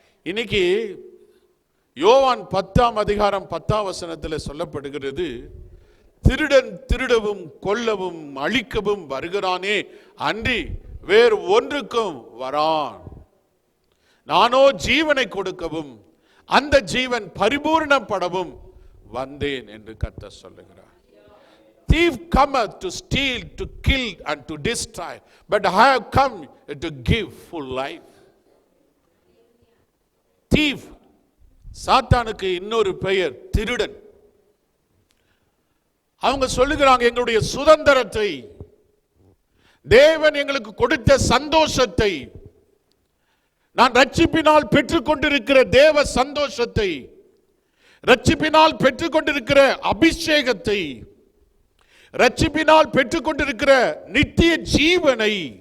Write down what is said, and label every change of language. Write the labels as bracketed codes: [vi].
[ta] இன்னைக்கு யோவான் 10ஆம் அதிகாரம் 10ஆம் வசனத்தில் சொல்லப்படுகிறது, திருடன் திருடவும் கொல்லவும் அழிக்கவும் வருகிறானே அன்றி வேறு ஒன்றுக்கும் வரான், நானோ ஜீவனை கொடுக்கவும் அந்த ஜீவன் பரிபூர்ணப்படவும் வந்தேன் என்று கர்த்தர் சொல்லுகிறார். [en] Thief cometh to steal, to kill and to destroy, but I have come to give full life. [ta] Thief, சாத்தானுக்கு இன்னொரு பெயர் திருடன். அவங்க சொல்லுகிறாங்க, எங்களுடைய சுதந்திரத்தை, தேவன் எங்களுக்கு கொடுத்த சந்தோஷத்தை, நான் ரட்சிப்பினால் பெற்றுக்கொண்டிருக்கிற தேவ சந்தோஷத்தை, ரட்சிப்பினால் பெற்றுக்கொண்டிருக்கிற அபிஷேகத்தை, ரட்சிப்பினால் பெற்றுக்கொண்டிருக்கிற நித்திய ஜீவனை,